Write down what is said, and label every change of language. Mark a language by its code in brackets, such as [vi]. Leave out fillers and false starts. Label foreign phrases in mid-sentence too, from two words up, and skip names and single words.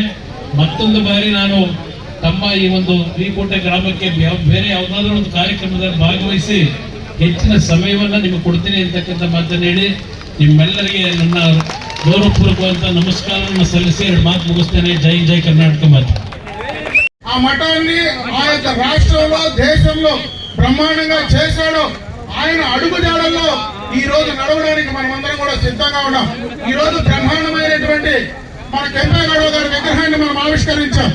[kn] ಮತ್ತೊಂದು ಬಾರಿ ನಾನು ತಮ್ಮ ಈ ಒಂದು ವೀಕೋಟೆ ಗ್ರಾಮಕ್ಕೆ ಬೇರೆ ಯಾವುದಾದ್ರೂ ಒಂದು ಕಾರ್ಯಕ್ರಮದಲ್ಲಿ ಭಾಗವಹಿಸಿ ಹೆಚ್ಚಿನ ಸಮಯವನ್ನು ನಿಮಗೆ ಕೊಡ್ತೀನಿ ಅಂತಕ್ಕಂಥ ಮಾತನ್ನು ಹೇಳಿ ನಿಮ್ಮೆಲ್ಲರಿಗೆ ನನ್ನ ಗೌರವಪೂರ್ವಕವಂತ ನಮಸ್ಕಾರವನ್ನು ಸಲ್ಲಿಸಿ 2 ಮಾತು ಮುಗಿಸ್ತೇನೆ. ಜೈ ಜೈ ಕರ್ನಾಟಕ ಮಾತು. [te] ఆ మఠాన్ని ఆ యొక్క రాష్ట్రంలో దేశంలో బ్రహ్మాండంగా చేశాడు. ఆయన అడుగుజాడల్లో ఈ రోజు నడవడానికి మనమందరం కూడా సిద్ధంగా ఉన్నాం. ఈ రోజు బ్రహ్మాండమైనటువంటి మన కెంపేగౌడ గారి విగ్రహాన్ని మనం ఆవిష్కరించాం.